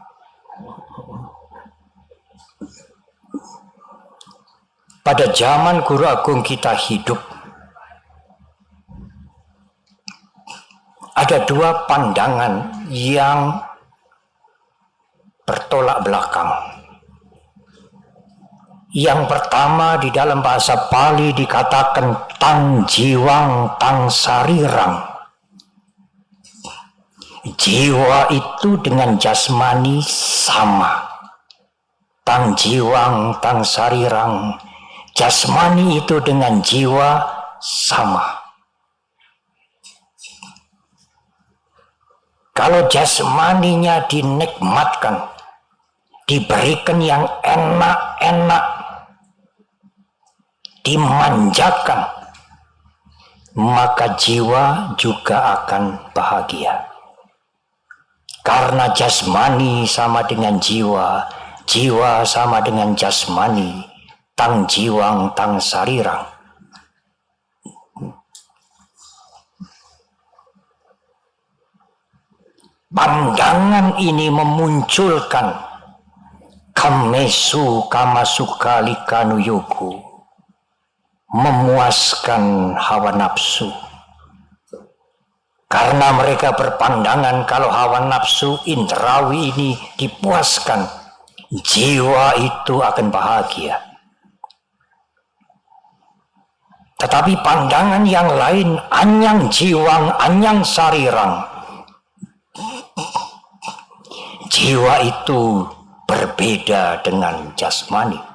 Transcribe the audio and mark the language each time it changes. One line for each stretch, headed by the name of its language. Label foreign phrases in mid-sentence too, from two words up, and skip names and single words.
Indonesian: Pada zaman Guru Agung kita hidup, ada dua pandangan yang bertolak belakang. Yang pertama, di dalam bahasa Pali dikatakan
Pali: tang jiwang tang sarirang.
Indonesian: Jiwa itu dengan jasmani sama.
Pali: Tang jiwang tang sarirang.
Indonesian: Jasmani itu dengan jiwa sama. Kalau jasmaninya dinikmatkan, diberikan yang enak-enak, dimanjakan, maka jiwa juga akan bahagia. Karena jasmani sama dengan jiwa, jiwa sama dengan jasmani,
Pali: tang jiwang tang sarirang.
Indonesian: Pandangan ini memunculkan
Pali: kamesu kamasukalika nuyoku,
Indonesian: memuaskan hawa nafsu. Karena mereka berpandangan kalau hawa nafsu indrawi ini dipuaskan, jiwa itu akan bahagia. Tetapi pandangan yang lain,
Pali: anyang jiwang anyang sarirang,
Indonesian: jiwa itu berbeda dengan jasmani.